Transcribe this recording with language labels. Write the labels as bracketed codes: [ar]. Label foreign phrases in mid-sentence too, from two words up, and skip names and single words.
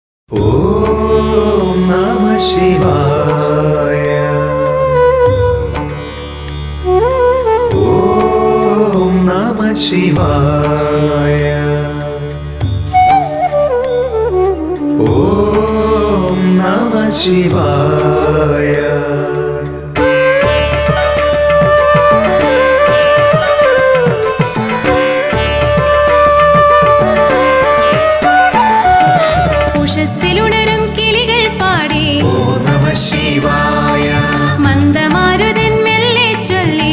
[sa] Om Namah Shivaya. Om Namah Shivaya. Om Namah Shivaya. [ml] ഉഷസ്സിലുണരും കിളികൾ പാടി [sa] ഓം നമഃ ശിവായ. [ml] മന്ദമാരുതൻ മെല്ലെ ചൊല്ലി